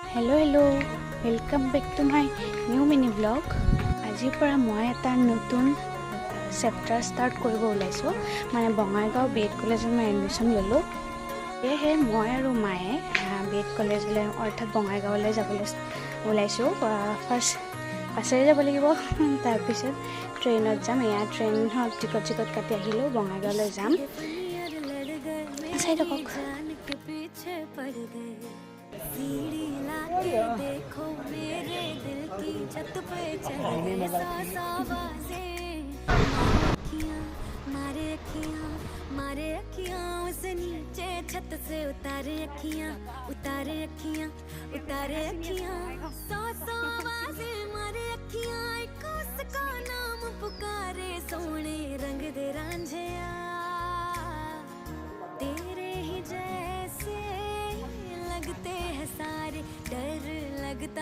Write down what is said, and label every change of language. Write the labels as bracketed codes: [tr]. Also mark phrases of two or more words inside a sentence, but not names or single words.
[en] Hello welcome back to my new mini blog. [as] आजिर পৰা মই এটা নতুন চেপ্টাৰ ষ্টাৰ্ট কৰিব ওলাইছো। মানে বঙাইগাঁও বিএড কলেজত মই এডমিশ্যন ললো। এহে মই আৰু মায়ে বিএড কলেজলৈ অৰ্থাৎ বঙাইগাঁৱলৈ যাবলৈ ওলাইছো। ফাৰ্ষ্ট বাছেৰে যাব লাগিব, তাৰপিছত ট্ৰেইনত যাম। এয়া ট্ৰেইনত টিকট কাটি আহিলো, বঙাইগাঁৱলৈ যাম। চাই থাকক। [hi] सीढ़ी लाके देखो मेरे दिल की छत पे चढ़ गए साबाज़ें। मारे अखियां उस नीचे छत से उतारे अखियां सौ आवाज़ें मारे अखियां एक उसका नाम पुकारे सोने रंग दे रांझिया तेरे ही जैसे लगते हैं सारे डर लगता।